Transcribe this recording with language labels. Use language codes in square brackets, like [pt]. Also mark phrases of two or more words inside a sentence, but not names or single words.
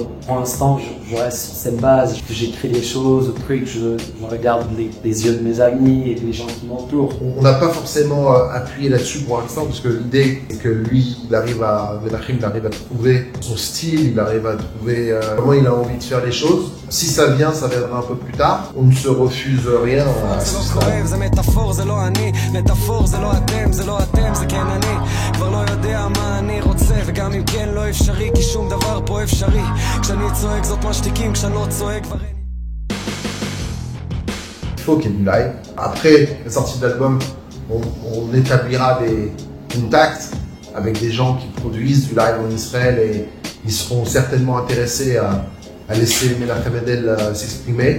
[fr] Pour l'instant, je reste sur cette base, j'écris des choses, je regarde les yeux de mes amis et des gens qui m'entourent. On n'a pas forcément appuyé là-dessus pour l'instant, parce que l'idée est que lui, Menachem arrive à trouver son style, il arrive à trouver comment il a envie de faire les choses. Si ça vient, ça viendra un peu plus tard. là, on ne se refuse rien à ce stade. [he] זה מטאפור, זה לא אני, מטאפור זה לא אתם, זה לא אתם, זה כן אני. כבר לא יודע מה אני רוצה, וגם אם כן לא אפשרי, כי שום דבר פה אפשרי. כשאני צועק זאת משתיקים, כשאני לא צועק כבר אין. [fr] Il faut qu'il y ait du live. Après la sortie de l'album, on établira des contacts avec des gens qui produisent du live en Israël et ils seront certainement intéressés à laisser Menachem Mendel s'exprimer.